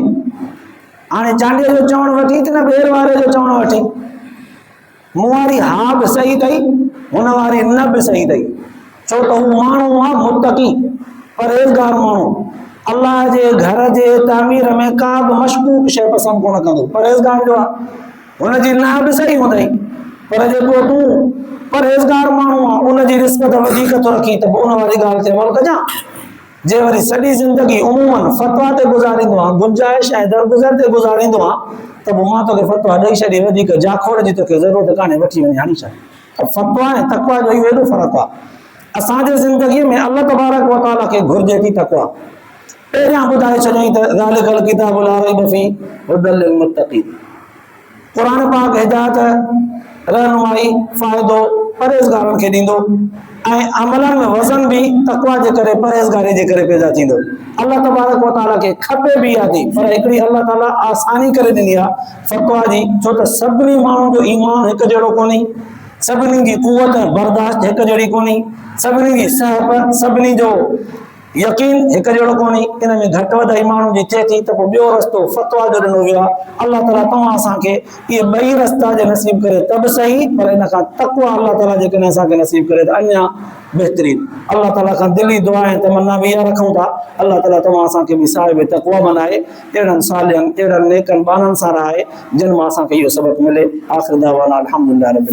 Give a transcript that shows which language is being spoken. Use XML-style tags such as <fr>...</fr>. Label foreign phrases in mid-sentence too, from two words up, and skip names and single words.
<sd>हाणे चांडीअ जो चवणु वठी त न ॿेर वारे जो चवणु वठी, मूं वारी हा बि सही अथई, हुन वारी न बि सही अथई, छो त हू माण्हू आहे मुतक़ी, परहेज़गार माण्हू, अल्लाह जे घर जे तामीर में का बि मशकूक शइ पसंदि कोन कंदो, परहेज़गार जो आहे, हुनजी न बि सही हूंदई, पर जेको तूं परहेज़गार माण्हू आहे उनजी रिस्पत वधीक थो रखी, त पोइ उन वारी ॻाल्हि ते अमल कजां। जे वरी सॼी ज़िंदगी उमूमन फतवा ते गुज़ारींदो आहे, गुंजाइश ऐं दरगुज़र ते गुज़ारींदो आहे, त पोइ मां तोखे फतवा ॾेई छॾी, वधीक जाखोड़ जी तोखे ज़रूरत कान्हे, वठी वञी हणी छॾ। फतवा ऐं तक़वा जो इहो एॾो फ़र्क़ु आहे। असांजे ज़िंदगीअ में</sd> <ar>الله تبارك وتعالى</ar> <sd>खे घुर्जे थी तक़वा। पहिरियां ॿुधाए छॾियईं त</sd> <ar>ذلك الكتاب لا ريب فيه هدى للمتقين.</ar> <sd>क़ुरान पाक हिदायत, रहनुमाई, फ़ाइदो परहेज़गारनि खे ॾींदो ऐं अमलनि में वज़न बि तक़वा जे करे, परहेज़गारी जे करे पैदा थींदो। अल्लाह तबारक व तआला खे खपे बि आहे थी, पर हिकिड़ी अल्लाह ताला आसानी करे ॾिनी आहे फतवा जी, छो त सभिनी माण्हुनि जो ईमान हिकु जहिड़ो कोन्हे, सभिनी जी कुवत ऐं बर्दाश्त हिकु जहिड़ी कोन्हे, सभिनी जी सहब, सभिनी जो यकीन हिकु जहिड़ो कोन्हे, इन में घटि वधाई माण्हू जी थिए थी, त पोइ ॿियो रस्तो फतवा जो ॾिनो वियो आहे। अल्लाह ताला तव्हां असांखे इहे ॿई रस्ता जे नसीब करे त बि सही, पर इन खां तक़वा अल्लाह ताला जेकॾहिं असांखे नसीब करे त अञा बहितरीन। अल्लाह ताला खां दिली दुआ ऐं तमन्ना बि इहा रखूं था, अल्लाह ताला तव्हां असांखे बि साहिब तक़वा बनाए, अहिड़नि सालियनि, अहिड़नि नेकनि बाननि सां रहाए, जिन मां असांखे इहो सबक़ मिले।</sd> <ar>آخر دعوانا الحمد لله رب</ar>